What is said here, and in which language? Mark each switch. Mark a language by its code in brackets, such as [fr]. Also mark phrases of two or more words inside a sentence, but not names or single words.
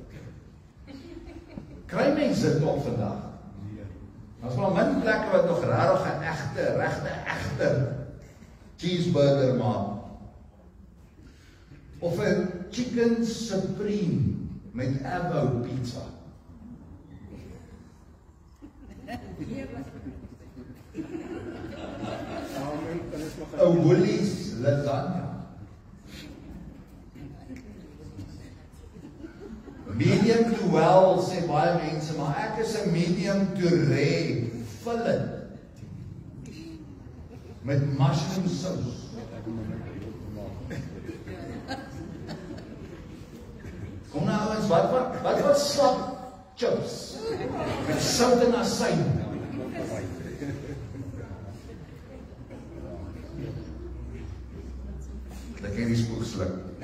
[af] Kry mense dit nog vandag? Daar's wel min plekke wat nog regtig 'n regte cheeseburger maak. Of 'n [en] chicken supreme [af] met avo pizza. 'n Woolies lasagna. [en] Medium to well, [af] sê baie mense, maar ek is 'n [en] medium to rare, [af] fillet met [en] mushroom sauce. [af] Kom nou ouens, wat slap chips met sout en asyn. Ek ken die spoegsluk.